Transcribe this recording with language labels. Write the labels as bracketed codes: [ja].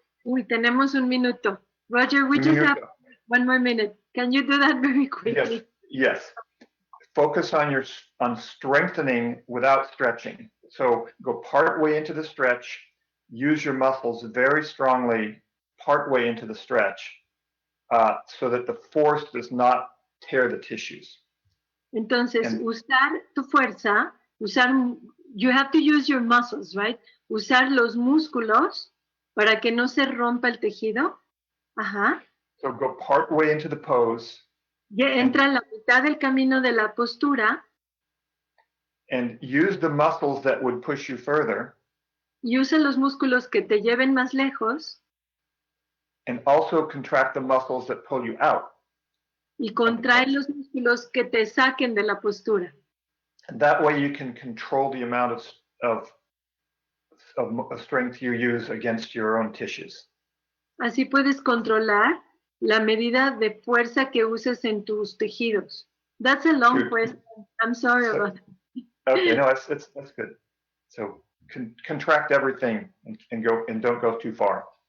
[es] Uy, tenemos un minuto. [en] Roger, we just have 1 more minute. Can you do that very quickly? Yes. Focus on strengthening without stretching. So go part way into the stretch. Use your muscles very strongly part way into the stretch so that the force does not tear the tissues. [es] Entonces, usar tu fuerza, [en] you have to use your muscles, right? [es] Usar los músculos para que no se rompa el tejido. Ajá. [en] So go part way into the pose. [es] Ya entra en la mitad del camino de la postura. [en] And use the muscles that would push you further. [es] Y usa los músculos que te lleven más lejos. [en] And also contract the muscles that pull you out. [es] Y contrae los músculos que te saquen de la postura. [en] And that way you can control the amount of strength you use against your own tissues. [es] Así puedes controlar la medida de fuerza que uses en tus tejidos. [en] That's a long question. I'm sorry about that. Okay, no, that's good. So contract everything and don't go too far.